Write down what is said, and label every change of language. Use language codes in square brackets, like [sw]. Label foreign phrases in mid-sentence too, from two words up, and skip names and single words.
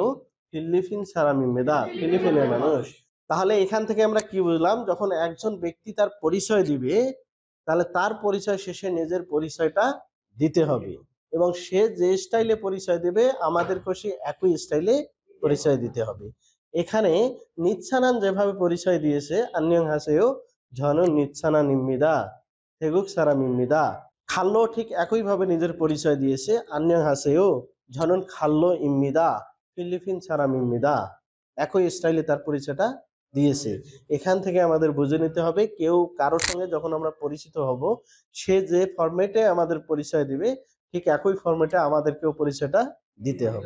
[bn] ফিলিপিন সারামিমিদা, ফিলিপিনের মানুষ। তাহলে এখান থেকে আমরা কি বুঝলাম? যখন একজন ব্যক্তি তার পরিচয় দিবে তাহলে তার পরিচয় শেষে নিজের পরিচয়টা দিতে হবে এবং সে যে স্টাইলে পরিচয় দেবে আমাদেরকে সে একই স্টাইলে পরিচয় দিতে হবে। এখানে নিচ্ছানান যেভাবে পরিচয় দিয়েছে [ko] 안녕하세요 저는 নিচ্ছানান입니다 태국 사람입니다, [bn] খাল্লো ঠিক একইভাবে নিজের পরিচয় দিয়েছে [ko] 안녕하세요 저는 খাল্লো입니다 ফিলিপিন 사람입니다। [bn] একই স্টাইলে তার পরিচয়টা দিয়েছে। এখান থেকে আমাদের বুঝে নিতে হবে কেউ কারোর সঙ্গে যখন আমরা পরিচিত হব সে যে ফরম্যাটে আমাদের পরিচয় দিবে ঠিক একই ফরম্যাটে আমাদেরকেও পরিচয়টা দিতে হবে।